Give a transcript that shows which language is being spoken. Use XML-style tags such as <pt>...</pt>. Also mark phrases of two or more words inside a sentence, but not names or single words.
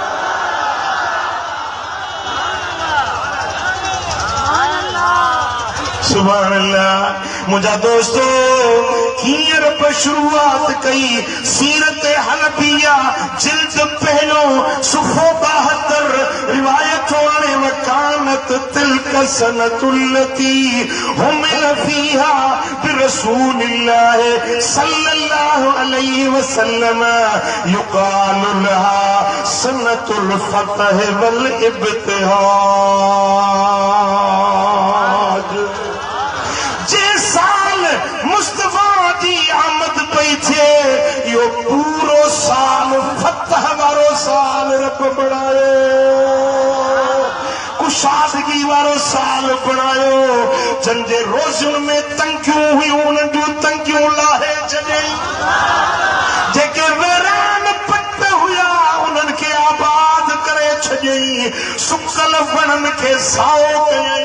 <ar>سبحان الله.</ar> <sd>मुंहिंजा दोस्तो हींअर बि शुरूआत कई सीरत हनफिया जिल्द पहलो सुफ़ो 72 रिवायत आणे</sd> <ar>وكانت تلك السنة التي حمل فيها برسول الله صلى الله عليه وسلم يقال لها سنة الفتح والابتهاج.</ar> <sd>जे साल मुस्तफा जी आमद पई थिए यो पूरो साल फतह वारो साल रब बणायो, कुशादगी वारो साल बणायो। जंहिंजे रोज़ुनि में तंगियूं हुयूं उन्हनि जूं तंगियूं लाहे छॾियईं, जेके वैरान पट हुया उन्हनि खे आबाद करे छॾियईं, सुकल वणनि खे साओ कयईं,</sd>